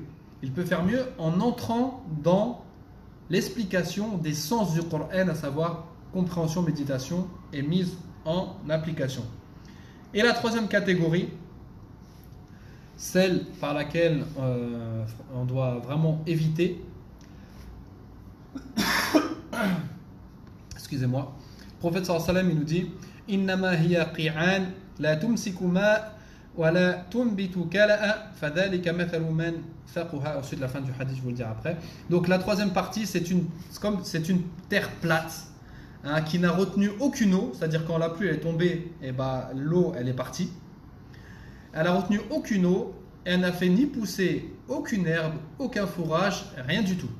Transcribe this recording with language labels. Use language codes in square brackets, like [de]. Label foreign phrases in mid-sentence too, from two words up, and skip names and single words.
[fr] Il peut faire mieux en entrant dans l'explication des sens du Coran, à savoir compréhension, méditation et mise en application. Et la troisième catégorie, celle par laquelle on doit vraiment éviter, excusez-moi, le prophète [ar] صلى الله عليه و سلم, [fr] il nous dit [ar] إنما هي قيعان لا تمسك ماء و لا تنبت كلأ فذلك مثل من فقه. [fr] Ensuite la fin du hadith, je vous le dirai après. Donc la troisième partie, c'est une terre plate, hein, qui n'a retenu aucune eau, c'est-à-dire quand la pluie est tombée, et l'eau elle est partie. Elle n'a retenu aucune eau, elle n'a fait ni pousser aucune herbe, aucun fourrage, rien du tout.